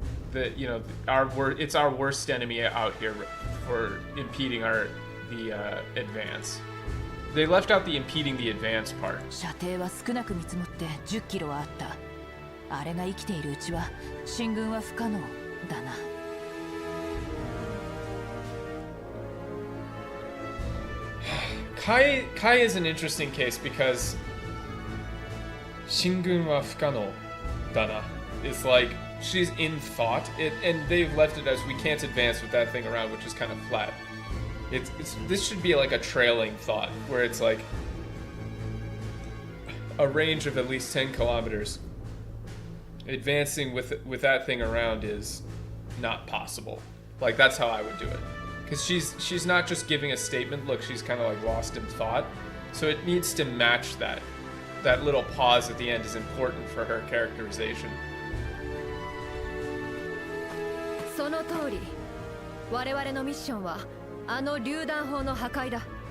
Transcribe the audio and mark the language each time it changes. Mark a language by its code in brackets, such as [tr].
[en] That, you know, it's our worst enemy out here for impeding the advance. They left out the impeding the advance part. [ja] 射程は少なく見積もって10キロはあった。あれが生きているうちは進軍は不可能だな。 [en] Kai is an interesting case because [ja] Shingun wa fukano dana. [en] It's like she's in thought, and they've left it as we can't advance with that thing around, which is kind of flat. This should be like a trailing thought, where it's like a range of at least 10 kilometers. Advancing with that thing around is not possible. Like, that's how I would do it. Because she's not just giving a statement, look, she's kind of like lost in thought. So it needs to match that. That little pause at the end is important for her characterization. [ja] その通り。我々のミッションはあの榴弾砲の破壊だ。